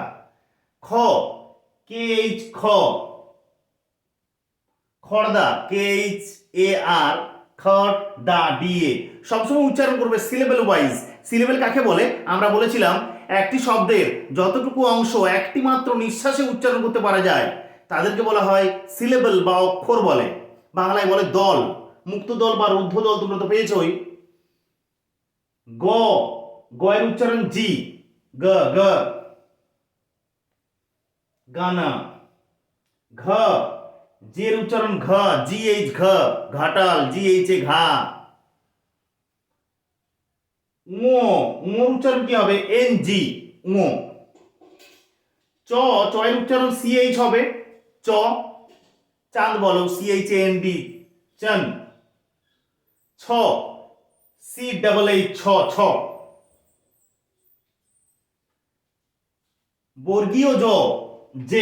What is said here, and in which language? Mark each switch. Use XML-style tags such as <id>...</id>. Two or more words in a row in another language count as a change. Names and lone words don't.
<bn>খ,</bn> <en>K H,</en> <bn>খ। খড়দা,</bn> <en>K H A R,</en> <bn>খড় দা,</bn> <en>D A.</en> <bn>সবসময় উচ্চারণ করবে</bn> <en>syllable wise.</en> <bn>সিলেবেল কাকে বলে? আমরা বলেছিলাম একটি শব্দের যতটুকু অংশ একটি মাত্র নিঃশ্বাসে উচ্চারণ করতে পারা যায় তাদেরকে বলা হয় সিলেবেল বা অক্ষর বলে। বাংলায় বলে দল। মুক্ত দল বা রুদ্ধ দল তোমরা তো পেয়েছই। গ। গ এর উচ্চারণ জি, গ, গ, গানা। ঘ। জি এর উচ্চারণ ঘ,</bn> <en>G H,</en> <bn>ঘ, ঘাটাল,</bn> <en>G H A,</en> <bn>ঘা। ঙ। ঙ উচ্চারণ কি হবে?</bn> <en>N G,</en> <bn>ঙ। চ। চ এর উচ্চারণ</bn> <en>C H</en> <bn>হবে, চ। চাঁদ বলো,</bn> <en>C H N D,</en> <bn>চান। ছ।</bn> <en>C double H,</en> <bn>ছ, ছ। বর্গীয় জ, যে।</bn>